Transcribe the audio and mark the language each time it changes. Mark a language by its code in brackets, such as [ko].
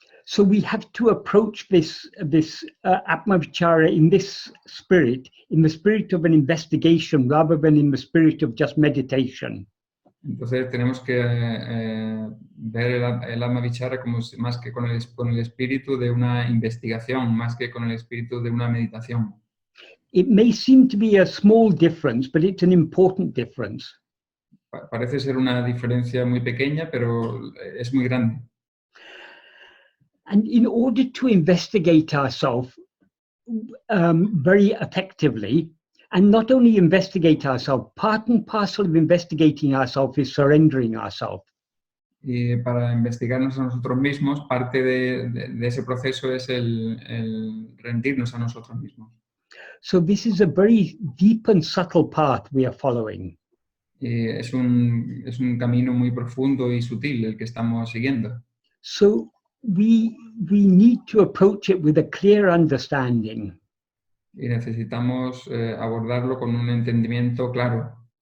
[en] So we have to approach this Atma-vichara in this spirit, in the spirit of an investigation rather than in the spirit of just meditation. [es] Entonces tenemos que ver el Atma-vichara como más que con el espíritu de una investigación, más que con el espíritu de una meditación. [en] It may seem to be a small difference, but it's an important difference. [es] Parece ser una diferencia muy pequeña, pero es muy grande. [en] And in order to investigate ourselves very effectively, and not only investigate ourselves, part and parcel of investigating ourselves is surrendering ourselves. [es] Y para investigarnos a nosotros mismos, parte de ese proceso es el rendirnos a nosotros mismos. [en] So this is a very deep and subtle path we are following. [es] Y es un camino muy profundo y sutil el que estamos siguiendo. [en] So we need to approach it with a clear understanding. [es] Y necesitamos abordarlo con un entendimiento claro.